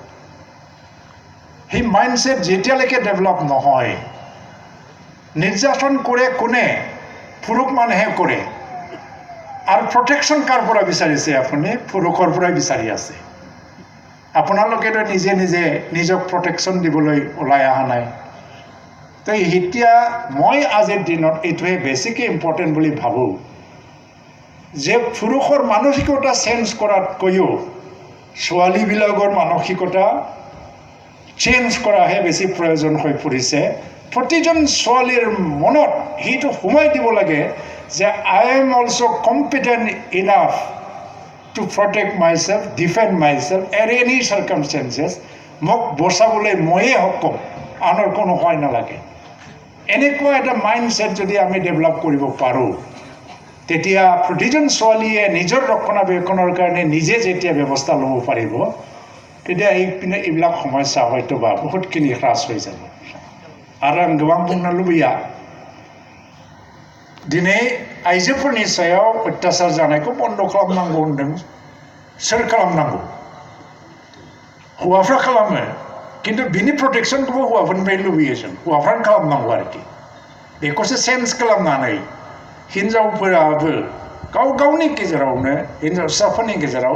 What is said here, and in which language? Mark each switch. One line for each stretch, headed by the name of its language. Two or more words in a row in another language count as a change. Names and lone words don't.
Assamese: সেই মাইণ্ডছেট যেতিয়ালৈকে ডেভেলপ নহয় নিৰ্যাতন কৰে কোনে পুৰুষ মানুহে কৰে আৰু প্ৰটেকশ্যন কাৰ পৰা বিচাৰিছে আপুনি পুৰুষৰ পৰাই বিচাৰি আছে আপোনালোকেতো নিজে নিজক প্ৰটেকশ্যন দিবলৈ ওলাই অহা নাই তো এতিয়া মই আজিৰ দিনত এইটোৱে বেছিকৈ ইম্পৰ্টেণ্ট বুলি ভাবোঁ যে পুৰুষৰ মানসিকতা চেঞ্জ কৰাতকৈও ছোৱালীবিলাকৰ মানসিকতা চেঞ্জ কৰাহে বেছি প্ৰয়োজন হৈ পৰিছে প্ৰতিজন ছোৱালীৰ মনত সেইটো সোমাই দিব লাগে যে
English: I am also competent enough to protect myself, defend myself at any circumstances.
Assamese: মোক বচাবলৈ ময়ে সক্ষম, আনৰ কোনো হয় নালাগে। এনেকুৱা এটা মাইণ্ডছেট যদি আমি ডেভেলপ কৰিব পাৰোঁ, তেতিয়া প্ৰতিজন ছোৱালীয়ে নিজৰ ৰক্ষণাবেক্ষণৰ কাৰণে নিজে যেতিয়া ব্যৱস্থা ল'ব পাৰিব, তেতিয়া এইবিলাক সমস্যা হয়তো বা বহুতখিনি হ্ৰাস হৈ যাব।
Bodo: आरो आं गोबां बुंनो लुबैया दिनै आइजोफोरनि सायाव अत्याचार जानायखौ बन्द खालामनांगौ होनदों सोर खालामनांगौ हौवाफ्रा खालामो खिन्थु बिनि प्रटेक्शनखौबो हौवाफोरनिफ्राय लुबैयो जों हौवाफ्रानो खालामनांगौ आरोखि बेखौसो सेन्स खालामनानै हिनजावफोराबो गाव गावनि गेजेरावनो हिनजावसाफोरनि गेजेराव